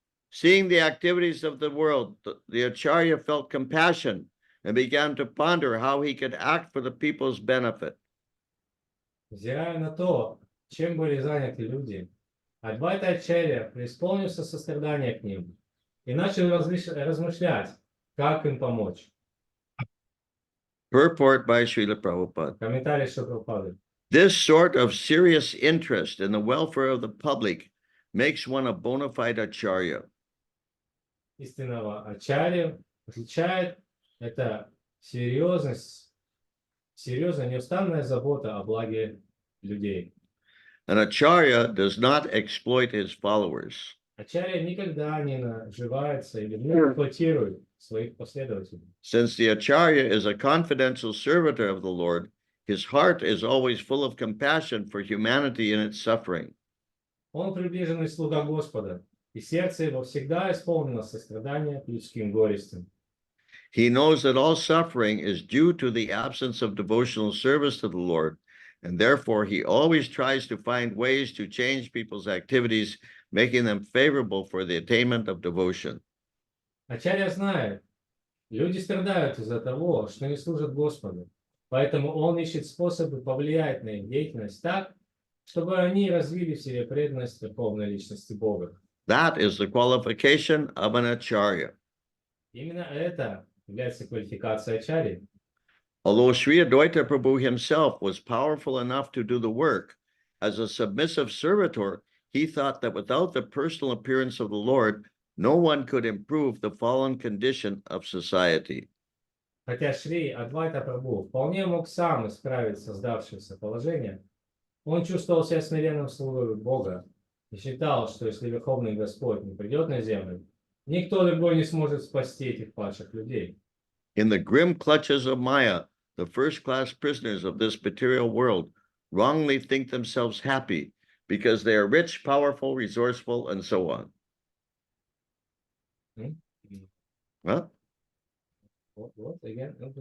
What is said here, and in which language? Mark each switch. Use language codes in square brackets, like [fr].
[en] Seeing the activities of the world, the Acharya felt compassion and began to ponder how he could act for the people's benefit. [ru] Взирая на то, чем были заняты люди, Адвайта Acharya преисполнился сострадания к ним и начал размышлять, как им помочь. [en] Purport by Srila Prabhupada. [ru] Комментарий Шрилы Прабхупады. [en] This sort of serious interest in the welfare of the public makes one a bona fide Acharya. [ru] Истинного Ачарью отличает это серьезная, неустанная забота о благе людей. [en] An Acharya does not exploit his followers. [ru] Ачарья никогда не наживается или не эксплуатирует своих последователей. [en] Since the Acharya is a confidential servitor of the Lord, his heart is always full of compassion for humanity in its suffering. [ru] Он приближенный слуга Господа, и сердце его всегда исполнено сострадания к людским горестям. [en] He knows that all suffering is due to the absence of devotional service to the Lord, and therefore he always tries to find ways to change people's activities, making them favorable for the attainment of devotion. [ru] Ачарья знает, люди страдают из-за того, что не служат Господу. Поэтому он ищет способы повлиять на их деятельность так, чтобы они развили в себе преданность верховной личности Бога. [en] That is the qualification of an Acharya. [ru] Именно это является квалификацией Ачарьи. [en] Although Sri Advaita Prabhu himself was powerful enough to do the work, as a submissive servitor, he thought that without the personal appearance of the Lord, no one could improve the fallen condition of society. [ru] Хотя Шри Адвайта Прабху вполне мог сам исправить создавшееся положение, он чувствовал себя смиренным слугой Бога и считал, что если Верховный Господь не придет на землю, никто другой не сможет спасти этих падших людей. [en] In the grim clutches of Maya, the first-class prisoners of this material world wrongly think themselves happy because they are rich, powerful, resourceful, and so on. Huh? What again?